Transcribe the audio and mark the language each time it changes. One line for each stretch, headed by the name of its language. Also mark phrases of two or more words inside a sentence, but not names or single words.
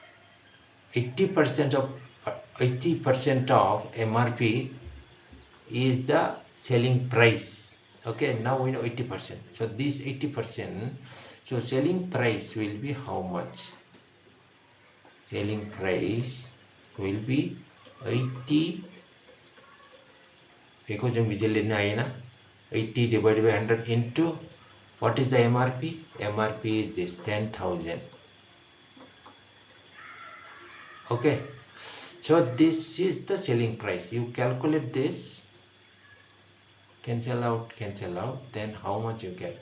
English: 80% of 80% of MRP is the selling price. Okay, now we know 80%. So this 80%, so selling price will be how much? Selling price will be 80 because
Bodo: जों बिदि लिरनो हायोना
English: 80 divided by 100 into what is the MRP? MRP is this 10,000. Okay, so this is the selling price. You calculate this, cancel out, then how much you get?